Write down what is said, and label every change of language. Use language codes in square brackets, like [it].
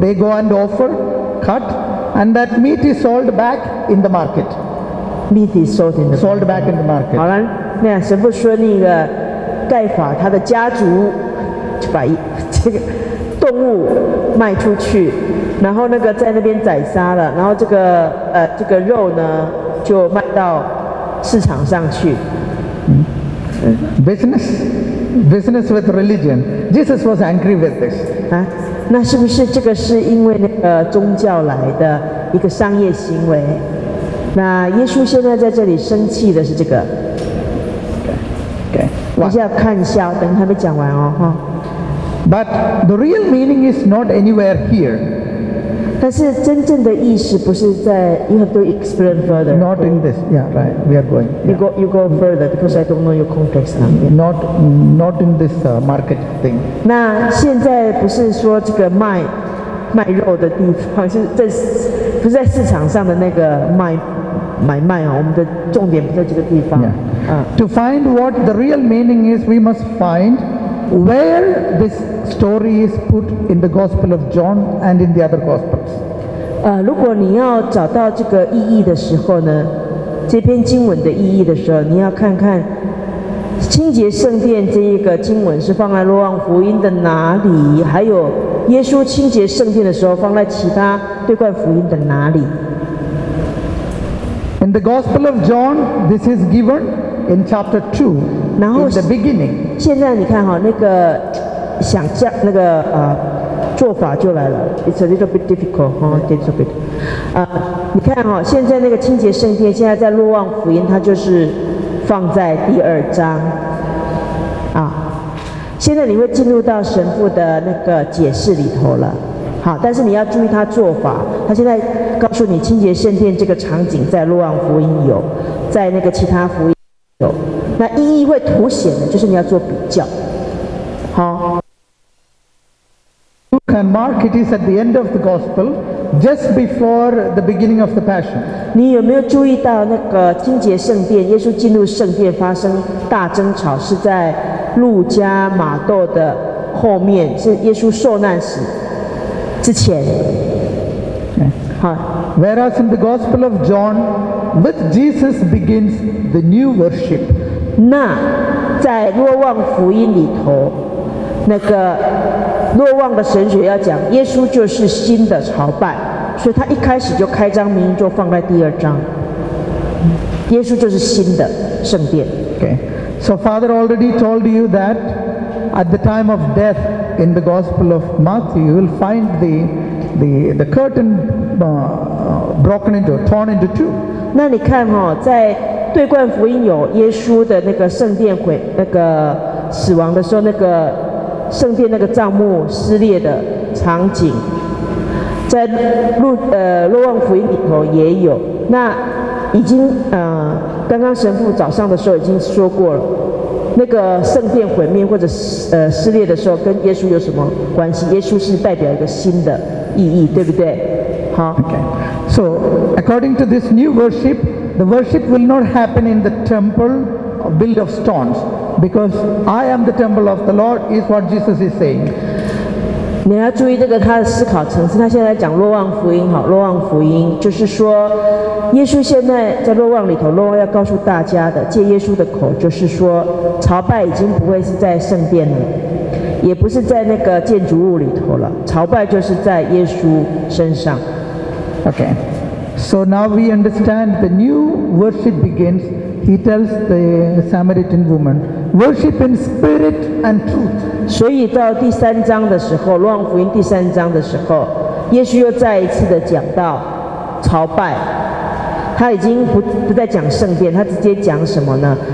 [en] They go and offer, cut, and that meat is sold back in the market. Meat is sold in the market. Sold back in the market. [zh] 好了，那神父说那个盖法他的家族就把这个动物卖出去，然后那个在那边宰杀了，然后这个肉呢就卖到市场上去。 [en] Business with religion. Jesus was angry with this. [zh] 啊，那是不是这个是因为那个宗教来的一个商业行为？那耶稣现在在这里生气的是这个。 [en] Okay. [zh] 等一下看一下，等还没讲完哦哈。 [en] But the real meaning is not anywhere here. [zh] 但是真正的意思不是在 [en] you have to explain further. Not in this. Yeah, right. We are going. Yeah. You go further because I don't know your context now. Not in this market thing. [zh] 那现在不是说这个卖肉的地方，是在不是在市场上的那个买卖哦？我们的重点不在这个地方。 [en] To find what the real meaning is, we must find where this story is put in the Gospel of John and in the other Gospels. [zh] 如果你要找到这个意义的时候呢，这篇经文的意义的时候，你要看看清洁圣殿这一个经文是放在若望福音的哪里，还有耶稣清洁圣殿的时候放在其他对冠福音的哪里。 [en] In the Gospel of John, this is given in chapter 2, in the beginning. [zh] 现在你看哈，那个想象那个做法就来了。 [en] It's a little bit difficult, little bit. [zh] 你看哈，现在那个清洁圣殿，现在在若望福音，它就是放在第2章啊。现在你会进入到神父的那个解释里头了。好，但是你要注意他做法。他现在告诉你，清洁圣殿这个场景在若望福音有，在那个其他福音有。那意义会凸显的，就是你要做比较。好。 [en] Luke and Mark, it is at the end of the Gospel, just before the beginning of the Passion. [zh] 你有没有注意到那个清洁圣殿？耶稣进入圣殿发生大争吵，是在路加、马窦的后面，是耶稣受难死之前。好。 [en] Whereas in the Gospel of John, with Jesus begins the new worship. [zh] 那在若望福音里头，那个若望的神学要讲，耶稣就是新的朝拜，所以他一开始就开张明义就放在第2章。耶稣就是新的圣殿。 [en] Okay. So Father already told you that at the time of death in the Gospel of Matthew, you will find the the curtain broken into, torn into two. [zh] 那你看在对冠福音有耶稣的那个圣殿那个死亡的时候，那个圣殿那个帐幕撕裂的场景，在若望福音里头也有。那已经刚刚神父早上的时候已经说过了，那个圣殿毁灭或者撕裂的时候跟耶稣有什么关系？耶稣是代表一个新的意义，对不对？好。 [en] Okay. So according to this new worship, the worship will not happen in the temple built of stones, because I am the temple of the Lord is what Jesus is saying. [zh] 你要注意这个他的思考层次。他现在讲若望福音，若望福音就是说，耶稣现在在若望里头，若望要告诉大家的，借耶稣的口，就是说，朝拜已经不会是在圣殿了，也不是在那个建筑物里头了，朝拜就是在耶稣身上。 [en] Okay. So now we understand the new worship begins. He tells the Samaritan woman, worship in spirit and truth. [zh] 所以到第3章的时候，若望福音第3章的时候，耶稣又再一次的讲到朝拜，他已经不再讲圣殿，他直接讲什么呢？